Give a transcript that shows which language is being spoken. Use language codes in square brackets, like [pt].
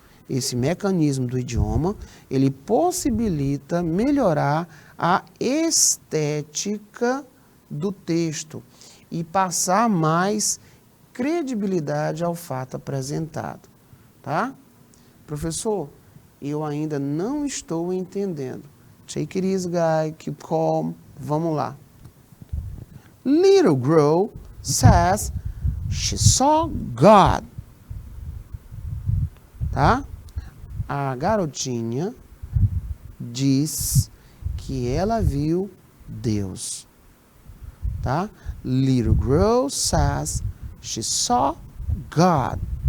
[pt] Esse mecanismo do idioma, ele possibilita melhorar a estética do texto e passar mais credibilidade ao fato apresentado, tá? Professor, eu ainda não estou entendendo. [en] Take it easy, guy, keep calm. [pt] Vamos lá. [en] Little girl says she saw God. [pt] Tá? A garotinha diz que ela viu Deus. Tá? [en] Little girl says she saw God.